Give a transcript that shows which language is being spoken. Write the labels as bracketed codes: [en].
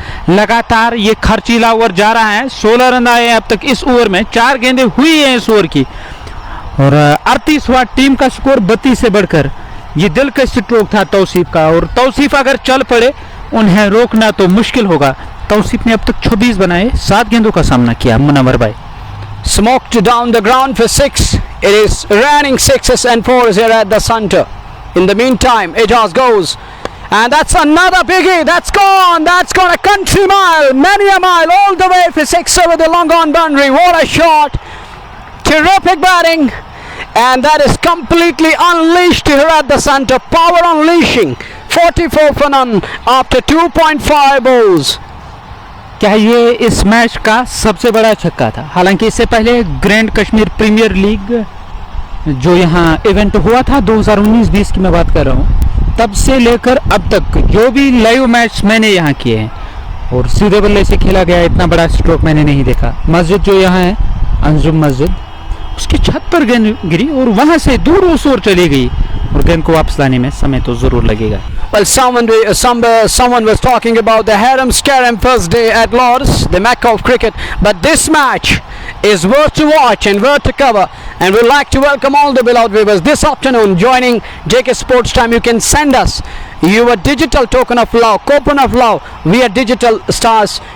[hi] लगातार ये खर्चीला ओवर जा रहा है। 16 रन आए हैं अब तक इस ओवर में। 4 गेंदें हुई हैं इस ओवर की और 38वां टीम का स्कोर 32 से बढ़कर। ये दिल का स्ट्रोक था तौसीफ का और तौसीफ अगर चल पड़े उन्हें रोकना तो मुश्किल होगा। तौसीफ ने अब तक 26 बनाए, 7 गेंदों का सामना किया। मुनव्वर भाई, [en] Smoked down the ground for 6. It is raining 6s and 4s here at the centre. In the meantime, Ijaz goes, and that's another biggie. That's gone a country mile, many a mile, all the way for 6 over the long on boundary. What a shot! Terrific batting, and that is completely unleashed here at the centre. Power unleashing. 44 for none after 2.5 balls. [hi] क्या ये इस match का सबसे बड़ा छक्का था? हालांकि इससे पहले ग्रैंड कश्मीर प्रीमियर लीग जो यहाँ इवेंट हुआ था 2019-20 की मैं बात कर रहा हूँ, तब से लेकर अब तक जो भी लाइव मैच मैंने यहाँ किए हैं और सीधे बल्ले से खेला गया, इतना बड़ा स्ट्रोक मैंने नहीं देखा। मस्जिद जो यहाँ है अंजुम मस्जिद, उसकी छत पर गेंद गिरी और वहां से दूर उस ओर चली गई और गेंद को वापस लाने में समय तो जरूर लगेगा। [en] Well, someone was talking about the Haram Scaram first day at Lord's, the Mecca of cricket. But this match is worth to watch and worth to cover. And we'd like to welcome all the beloved viewers this afternoon joining JK Sports Time. You can send us your digital token of love, coupon of love via digital stars.